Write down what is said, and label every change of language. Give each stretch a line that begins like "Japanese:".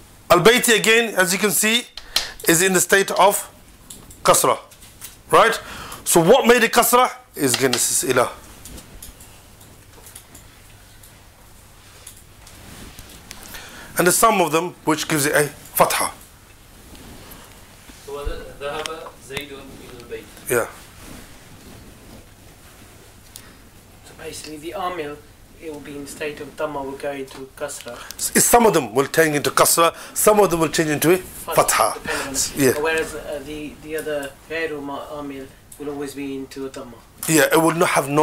English: Al-Bayti again, as you can see, is in the state of kasra. Right? So what made it kasra? Is again, this is ila. And there's some of them which gives it a fatha. So was it
Arabic: ذهب زيد إلى البيت?
English: Yeah. So basically the amil, it will be in state of dhamma, will go into kasra. Some of them will change into kasra, some of them will change into a fatha. Depending on it. Yeah. Whereas the other ghairu amil will always be into a dhamma. Yeah, it will not have no